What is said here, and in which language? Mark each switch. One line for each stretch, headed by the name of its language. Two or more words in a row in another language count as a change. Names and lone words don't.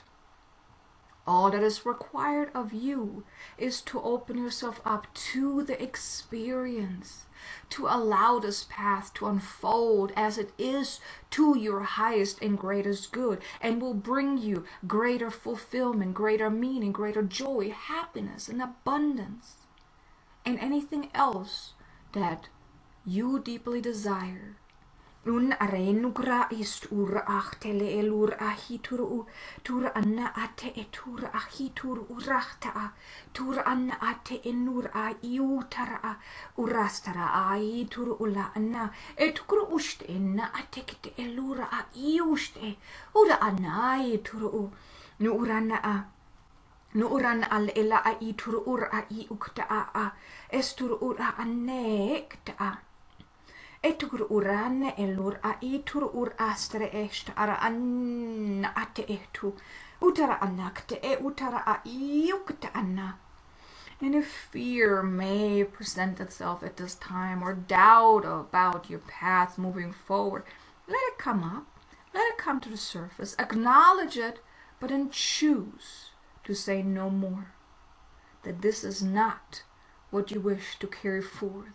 English: All that is required of you is to open yourself up to the experience, to allow this path to unfold as it is to your highest and greatest good, and will bring you greater fulfillment, greater meaning, greater joy, happiness, and abundance, and anything else that you deeply desire. Un arenugra ist ura achtele elur ahituru tur anna ate etur ahitur urachta tur anna ate enur a iutara urastara aitur ula anna etukru ust enna atekte elura a iuste ura anna aitur nu urana a nu uran al ela a itur ur a iukta a estur ura anekta a etur uran elur a itur ur astre est ara anna ate etu utara anakte utara a iukta anna. And if fear may present itself at this time, or doubt about your path moving forward, let it come up, let it come to the surface, acknowledge it, but then choose to say no more, that this is not what you wish to carry forth.